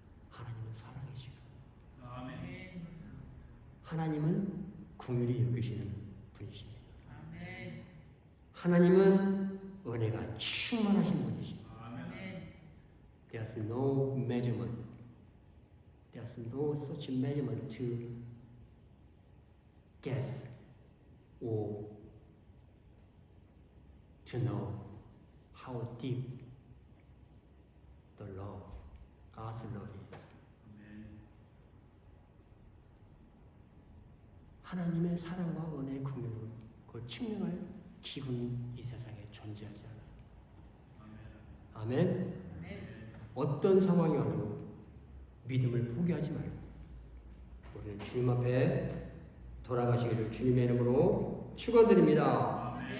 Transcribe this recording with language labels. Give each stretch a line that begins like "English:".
Korean: 하나님은 사랑이시고 하나님은 긍휼히 여기시는 분이십니다. 하나님은 은혜가 충만하신 분이십니다.
English: There's no measurement. There's no such measurement to guess or to know how deep the love, God's love is.
Korean: 하나님의 사랑과 은혜의 긍휼을 그걸 측량할 기분이 이 세상에 존재하지 않아요. 아멘. 어떤 상황이 와도 믿음을 포기하지 말고 우리는 주님 앞에 돌아가시기를 주님의 이름으로 축원드립니다.